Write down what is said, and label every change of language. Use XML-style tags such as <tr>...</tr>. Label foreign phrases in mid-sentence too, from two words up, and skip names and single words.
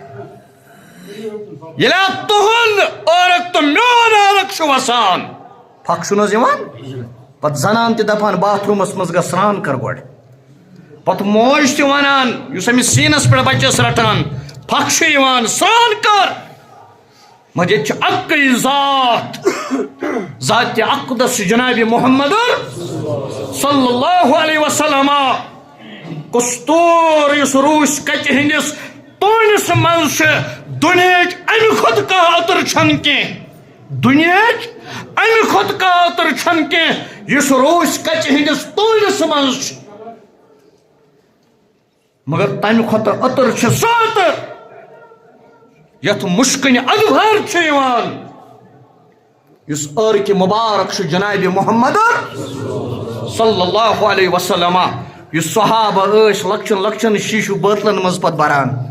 <ks>ییٚلہِ تُہُنٛد ٲرک تہٕ میون ٲرک چھُ وسان پھکھ چھُنہٕ حظ یِوان پتہٕ زنان تہِ دپان باتھ روٗمس منٛز گژھ سرٛان کر گۄڈٕ پتہٕ موج تہِ ونان یُس أمِس سیٖنس پٮ۪ٹھ بچس رٹان پھکھ چھُ یِوان سرٛان کر مگر ییٚتہِ چھِ اکٕے ذاتِ اقدس جنابِ محمد</ks> <ar>صلی اللہ علیہ وسلم</ar> <ks>کستوٗر یُس روٗس کچہِ ہٕنٛدِس توٗنِس منٛز چھُ دُنیہٕچ امہِ کھۄتہٕ کانٛہہ أتٕر چھنہٕ کینٛہہ دُنیہٕچ امہِ کھۄتہٕ کانٛہہ أتٕر چھنہٕ کینٛہہ یُس روٗس کچہِ ہٕنٛدِس توٗنِس منٛز چھُ مگر تمہِ کھۄتہٕ أتٕر چھِ سۄ أتٕر یتھ مُشکٕنہِ ادبار چھُ یِوان یُس ٲرکہِ مُبارک چھُ جنابِ محمد</ks> <ar>صلی اللہ علیہ وسلم</ar> <ks>یُس صحابہ ٲسۍ لۄکچن لۄکچن شیٖشوٗ بٲتلن منٛز پتہٕ بران</ks>